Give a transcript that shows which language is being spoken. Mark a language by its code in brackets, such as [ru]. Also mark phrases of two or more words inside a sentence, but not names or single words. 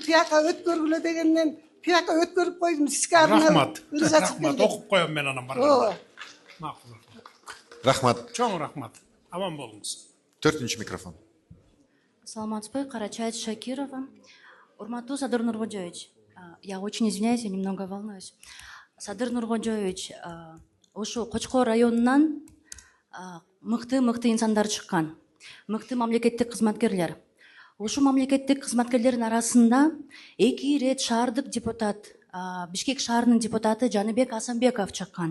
[ky] Тияка өткөргүлө дегенден тияка өткөрүп койдум. Сизге Рахмат. Рахмат. Окуп коем мен анан барганда. Макул. Рахмат. Чоң рахмат. Аман болуңуз. 4-чү микрофон. Саламатсызбы, Карачаева Шакирова. Урматтуу Садыр Нуркожоевич, [ru] я очень извиняюсь, я немного волнуюсь. [ky] Садыр Нуркожоевич, ушу Кочкор районунан мыкты инсандар чыккан, мыкты мамлекеттик кызматкерлер. Ушу мамлекеттик кызматкерлердин арасында 2 рет шаардык депутат, Бишкек шаарынын депутаты Жаныбек Асанбеков чыккан.